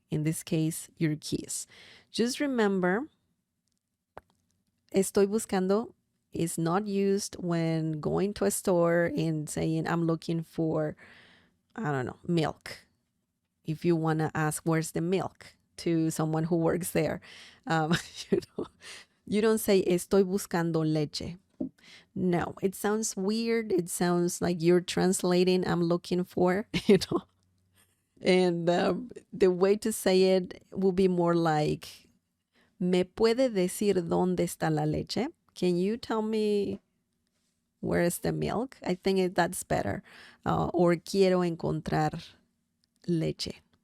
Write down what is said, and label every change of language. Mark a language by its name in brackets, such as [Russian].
[English] In this case, your keys. Just remember, [Spanish] estoy buscando [English] is not used when going to a store and saying, I'm looking for, I don't know, milk. If you want to ask, where's the milk to someone who works there, you know, you don't say, [Spanish] estoy buscando leche. [English] No, it sounds weird. It sounds like you're translating, I'm looking for, you know. And the way to say it will be more like, [Spanish] ¿me puede decir dónde está la leche? [English] Can you tell me where is the milk? I think that's better. [Spanish] Or quiero encontrar leche.